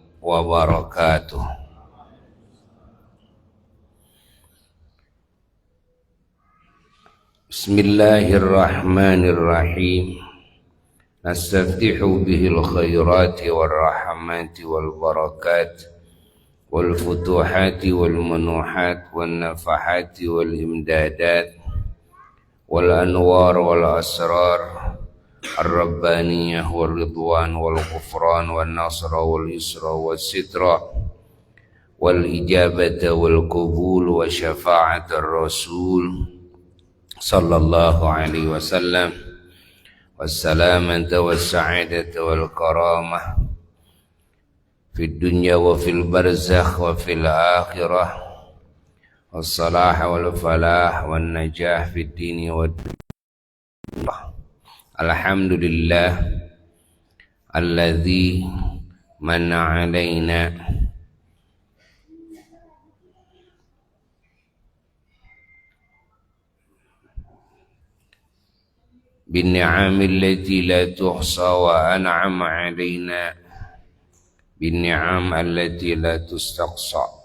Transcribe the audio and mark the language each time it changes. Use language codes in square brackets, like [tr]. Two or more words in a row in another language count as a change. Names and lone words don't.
[ar] wabarakatuh. Bismillahirrahmanirrahim. نستفتح به الخيرات والرحمة والبركات والفتوحات والمنحات والنفحات والإمدادات والأنوار والأسرار الربانية والرضوان والغفران والنصر واليسر والستر والإجابة والقبول وشفاعة الرسول صلى الله عليه وسلم والسلامة والسعادة والكرامة في الدنيا وفي البرزخ وفي الآخرة والصلاح والفلاح والنجاح في الدين والدنيا. الحمد لله الذي منّ علينا بالنعم التي لا تحصى وأنعم علينا بالنعم التي لا تستقصى.